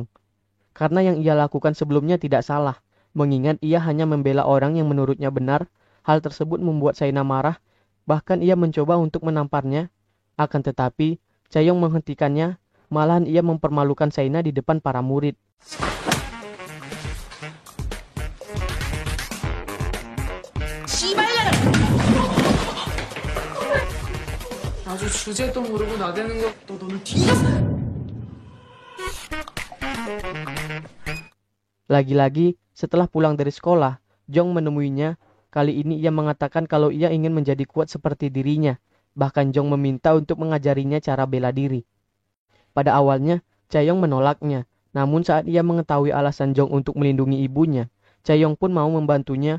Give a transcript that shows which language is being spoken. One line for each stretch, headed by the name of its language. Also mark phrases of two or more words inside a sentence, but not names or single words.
Indonesian: Karena yang ia lakukan sebelumnya tidak salah, mengingat ia hanya membela orang yang menurutnya benar, hal tersebut membuat Saena marah, bahkan ia mencoba untuk menamparnya, akan tetapi Chaeyong menghentikannya, malahan ia mempermalukan Saena di depan para murid.
Korean: 아주 주제도 모르고 나대는 거 너는 뒤졌어.
Indonesian: Lagi-lagi, setelah pulang dari sekolah, Jong menemuinya. Kali ini ia mengatakan kalau ia ingin menjadi kuat seperti dirinya. Bahkan Jong meminta untuk mengajarinya cara bela diri. Pada awalnya, Chaeyong menolaknya. Namun saat ia mengetahui alasan Jong untuk melindungi ibunya, Chaeyong pun mau membantunya.